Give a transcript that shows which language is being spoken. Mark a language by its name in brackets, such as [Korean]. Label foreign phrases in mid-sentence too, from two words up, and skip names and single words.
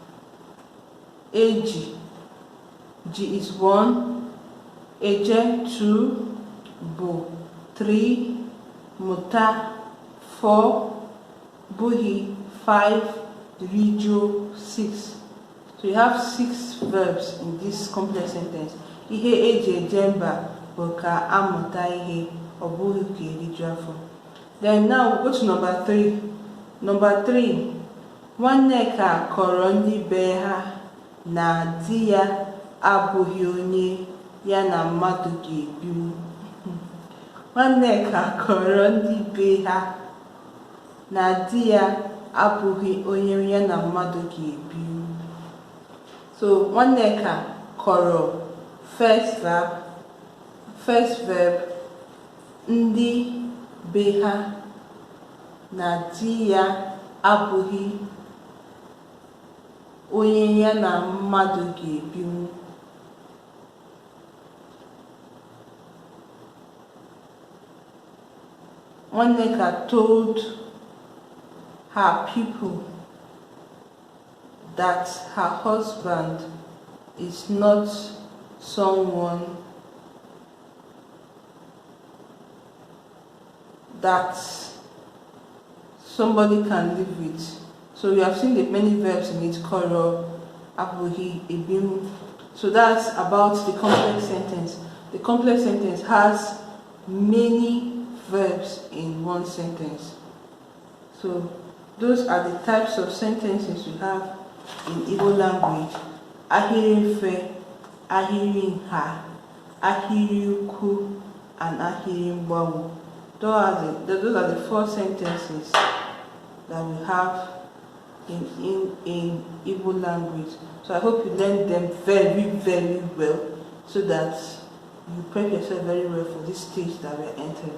[Igbo] Eji, G is 1, eje 2, bo 3, muta 4, buhi 5, rijo 6. [English] So you have 6 verbs in this complex sentence. [Igbo] Ihe eji eje mba bụ ka amụta ihe, ọ bụghị ka eriju afọ. [English] Then now we go to number 3. Number 3, [Igbo] Nwanneka kọrọ ndị be ha na di ya abụghị onye ya na mmadụ ga-ebinwu. Nwanneka kọrọ ndị be ha na di ya abụghị onye ya na mmadụ ga-ebinwu. So Nwanneka kọrọ [English] first verb, [Igbo] ndị be ha na di ya abụghị onye ya na mmadụ ga-ebinwu. [English] Nwanneka told her people that her husband is not someone that somebody can live with. So we have seen the many verbs in it, koro, abuhi, ebim. So that's about the complex sentence. The complex sentence has many verbs in one sentence. So those are the types of sentences we have in Igbo language. [Igbo] Ahịrịokwu, ahịrịnha, ahịrịokwu, and ahịrịmgbanwo. [English] Those are the 4 sentences that we have in Igbo language. So I hope you learned them very, very well, so that you prep yourself very well for this stage that we are entering.